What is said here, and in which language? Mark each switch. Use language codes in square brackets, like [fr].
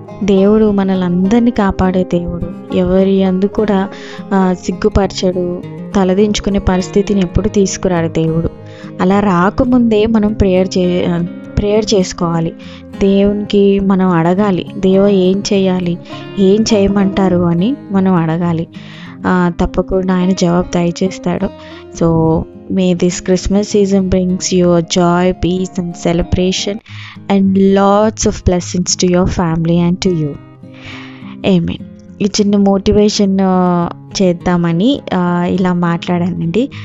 [te] దేవుడు మనల్ని అందరినీ కాపాడే దేవుడు. ఎవరి అందు కూడా సిగ్గుపరచడు, తలదించుకునే పరిస్థితిని ఎప్పుడు తీసుకురాడు దేవుడు. అలా రాకముందే మనం ప్రేయర్ చేసుకోవాలి. దేవునికి మనం అడగాలి, దేవా ఏం చేయాలి, ఏం చేయమంటారు అని మనం అడగాలి. తప్పకుండా ఆయన జవాబు దయచేస్తాడు. [en] So may this Christmas season brings you a joy, peace and celebration and lots of blessings to your family and to you. Amen. [te] ఈ చిన్న మోటివేషన్ చేద్దామని ఇలా మాట్లాడానండి.